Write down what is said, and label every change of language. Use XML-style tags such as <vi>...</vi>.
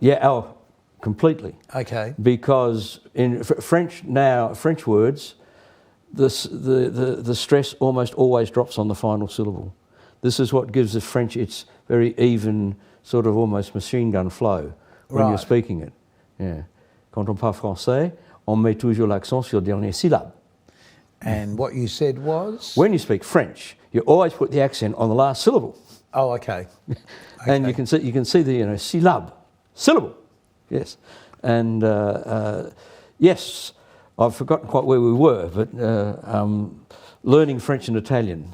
<en>Yeah. Completely. Okay. Because in French words, the stress almost always drops on the final syllable. This is what gives the French its very even, sort of almost machine gun flow when you're speaking it. Yeah.</en> <fr>Quand on parle français, on met toujours l'accent sur la dernière syllabe.</fr> <en>And what you said was? When you speak French, you always put the accent on the last syllable. Oh, okay. And you can see the syllable. Yes, and yes, I've forgotten quite where we were, but learning French and Italian.</en>